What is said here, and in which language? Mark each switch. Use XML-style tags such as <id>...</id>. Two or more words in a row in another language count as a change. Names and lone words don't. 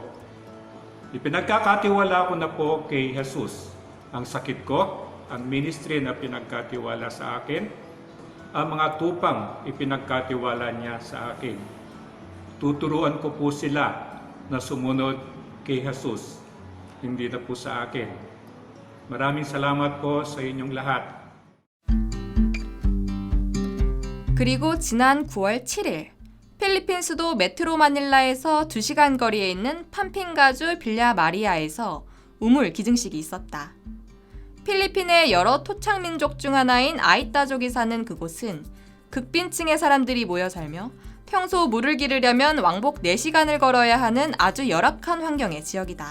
<tl>Ipinagkakatiwala ko na po kay Jesus ang sakit ko, ang ministry na pinagkatiwala sa akin, ang mga tupang ipinagkatiwala niya sa akin. Tuturuan ko po sila na sumunod kay Jesus, hindi na po sa akin. Maraming salamat po sa inyong lahat.</tl> <ko>그리고 지난 9월 7일 필리핀 수도 메트로 마닐라에서 2시간 거리에 있는 팜핑가주 빌랴 마리아에서 우물 기증식이 있었다. 필리핀의 여러 토착민족 중 하나인 아이따족이 사는 그곳은 극빈층의 사람들이 모여 살며 평소 물을 기르려면 왕복 4시간을 걸어야 하는 아주 열악한 환경의 지역이다.</ko>